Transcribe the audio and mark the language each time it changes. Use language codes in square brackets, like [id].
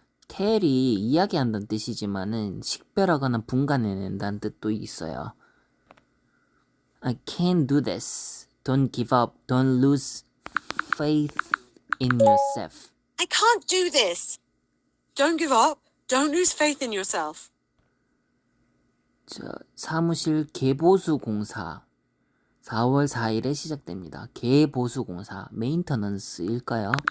[ko] tell이 이야기한다는 뜻이지만은 식별하거나 분간해낸다는 뜻도 있어요. [en] I can't do this. Don't give up. Don't lose faith in yourself. I can't do this. Don't give up. Don't lose faith in yourself. [ko] 사무실 개보수 공사 4월 4일에 시작됩니다. 개보수 공사 메인터넌스일까요?